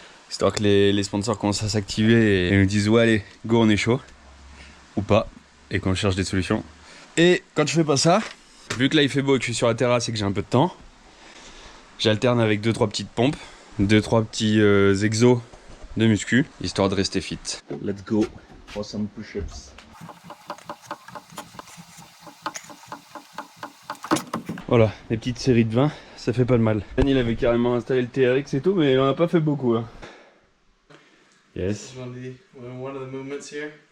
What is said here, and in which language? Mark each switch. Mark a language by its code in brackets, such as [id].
[fr] Histoire que les sponsors commencent à s'activer et nous disent ouais allez, go on est chaud. Ou pas. Et qu'on cherche des solutions. Et quand je fais pas ça, vu que là il fait beau et que je suis sur la terrasse et que j'ai un peu de temps, j'alterne avec 2-3 petites pompes, 2-3 petits exos de muscu, histoire de rester fit. [en] Let's go for some push-ups. [fr] Voilà, les petites séries de 20, ça fait pas de mal. Dan, il avait carrément installé le TRX et tout, mais il en a pas fait beaucoup. Hein. Yes. [en] This is one of the movements here.